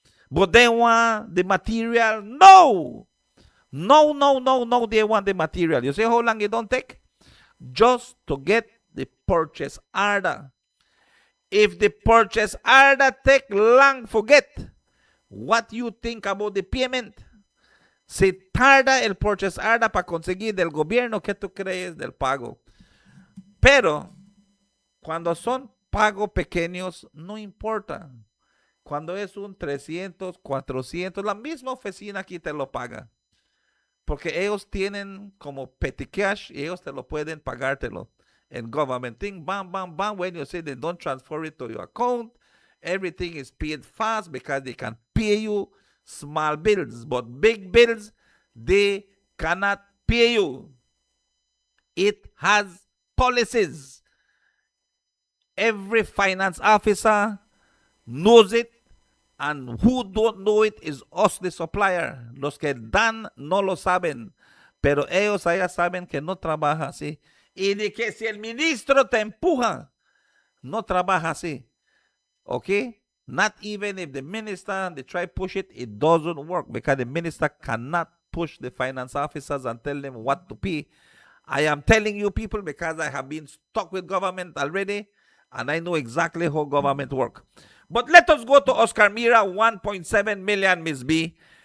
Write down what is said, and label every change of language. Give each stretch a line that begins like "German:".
English: But they want the material. No, they want the material. You say how long it don't take? Just to get the purchase order. If the purchase order take long, forget what you think about the payment.
Spanish: Se tarda el purchase order para conseguir del gobierno, ¿qué tú crees del pago? Pero cuando son pagos pequeños, no importa. Cuando es un 300, 400, la misma oficina aquí te lo paga. Porque ellos tienen como petty cash y ellos te lo pueden pagártelo.
English: En government thing, bam, bam, bam, when you say they don't transfer it to your account, everything is paid fast because they can pay you small bills. But big bills, they cannot pay you. It has policies. Every finance officer knows it. And who don't know it is us, the supplier.
Spanish: Los que dan no lo saben. Pero ellos allá saben que no trabaja así. Y de que si el ministro te empuja, no trabaja así.
English: Okay? Not even if the minister, they try push it, it doesn't work. Because the minister cannot push the finance officers and tell them what to pay. I am telling you people because I have been stuck with government already. And I know exactly how government work. But let us go to Oscar Mira, 1.7 million, Miss B.